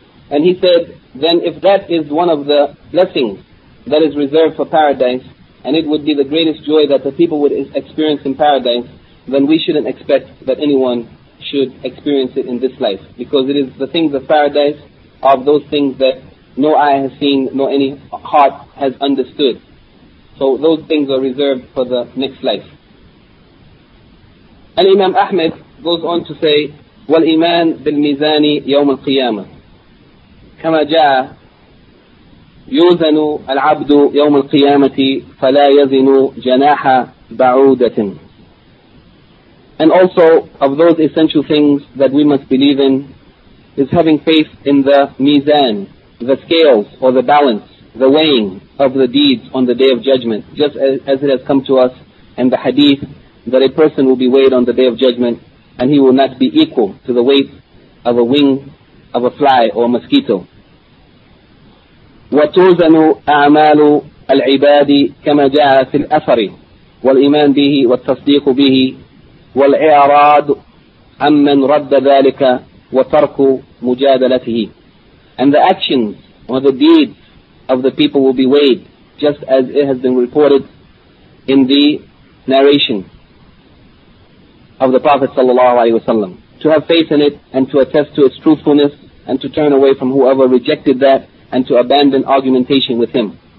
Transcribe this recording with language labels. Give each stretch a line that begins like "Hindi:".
English: And he said, then if that is one of the blessings that is reserved for paradise, and it would be the greatest joy that the people would experience in paradise, then we shouldn't expect that anyone should experience it in this life. Because it is the things of paradise, of those things that no eye has seen, nor any heart has understood. So those things are reserved for the next life. And Imam Ahmed goes on to say,
Arabic: وَالْإِيمَانْ بِالْمِيزَانِ يَوْمَ الْقِيَامَةِ كما جاء يوزن العبد يوم القيامة فلا يزن جناح بعودة.
English: And also of those essential things that we must believe in is having faith in the mizan, the scales or the balance, the weighing of the deeds on the day of judgment, just as it has come to us in the hadith that a person will be weighed on the day of judgment and he will not be equal to the weight of a wing of a fly or a mosquito.
Arabic: وتوزن أعمال العباد كما جاء في الأثر والإيمان به والتصديق به والإعراض عمن رد ذلك وترك مجادلته.
English: And the actions or the deeds of the people will be weighed, just as it has been reported in the narration of the Prophet sallallahu alaihi wasallam. To have faith in it and to attest to its truthfulness and to turn away from whoever rejected that, and to abandon argumentation with him.